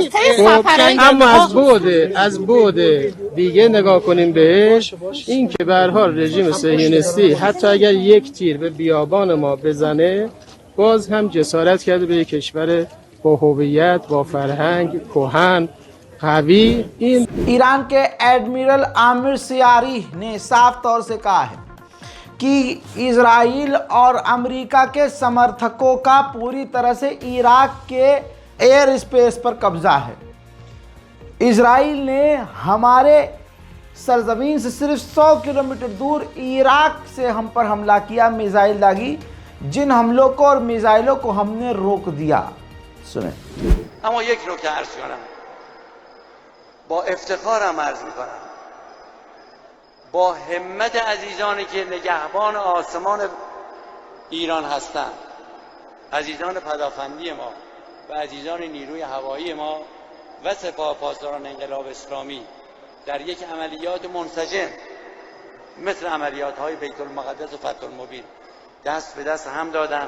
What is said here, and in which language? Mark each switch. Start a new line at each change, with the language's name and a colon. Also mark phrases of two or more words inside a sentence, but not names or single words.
Persian: اما از بعد دیگه نگاه کنیم بهش، این که به هر حال رژیم صهیونیستی حتی اگر یک تیر به بیابان ما بزنه باز هم جسارت کرده به یک کشور با هویت، با فرهنگ کهن قوی. این
Hindi: ईरान के एडमिरल आमिर सियारी ने साफ तौर से कहा है कि इजराइल और अमेरिका के समर्थकों का पूरी तरह से इराक के
English: air space
Hindi: पर कब्जा है। इजराइल ने हमारे सरजमीन से सिर्फ 100 किलोमीटर दूर इराक से हम पर हमला किया, मिसाइल दागी, जिन हमलों को और मिसाइलों को हमने रोक दिया। सुने।
Persian: اما یک نکته عرض کنم، با افتخارم عرض میکنم، با همت عزیزانی که نگهبان آسمان ایران هستند، عزیزان پدافندی ما و عزیزان نیروی هوایی ما و سپاه پاسداران انقلاب اسلامی در یک عملیات منسجم مثل عملیات های بیت المقدس و فتح المبین دست به دست هم دادن.